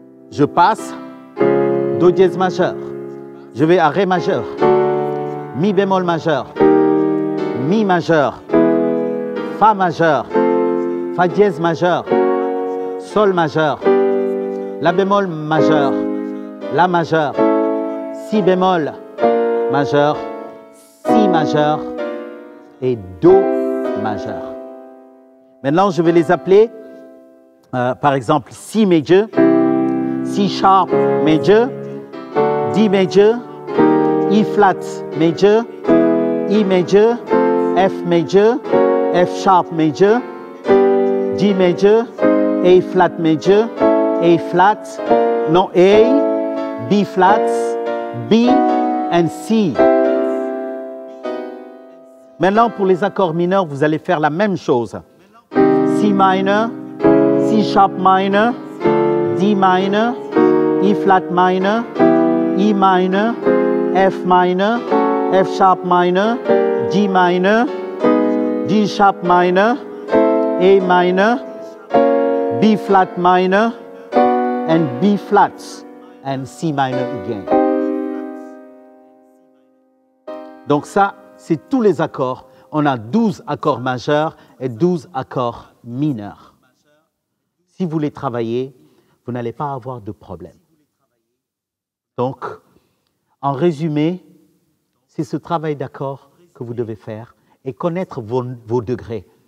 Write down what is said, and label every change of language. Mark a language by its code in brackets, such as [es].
[fr] Je passe Do dièse majeur. Je vais à Ré majeur, Mi bémol majeur, Mi majeur, Fa majeur, Fa dièse majeur, Sol majeur, La bémol majeur, La majeur, Si bémol majeur, Si majeur et Do majeur. Maintenant, je vais les appeler, par exemple, Si majeur, [en] C sharp major, D major, E flat major, E major, F major, F sharp major, G major, A flat major, A flat, non A, B flat, B and C. [fr] Maintenant, pour les accords mineurs, vous allez faire la même chose. [en] C minor, C sharp minor, D minor, E flat minor, E minor, F minor, F sharp minor, G minor, G sharp minor, A minor, B flat minor, and B flat, and C minor again. [fr] Donc ça, c'est tous les accords. On a 12 accords majeurs et 12 accords mineurs. Si vous les travaillez, vous n'allez pas avoir de problème. Donc, en résumé, c'est ce travail d'accords que vous devez faire et connaître vos degrés.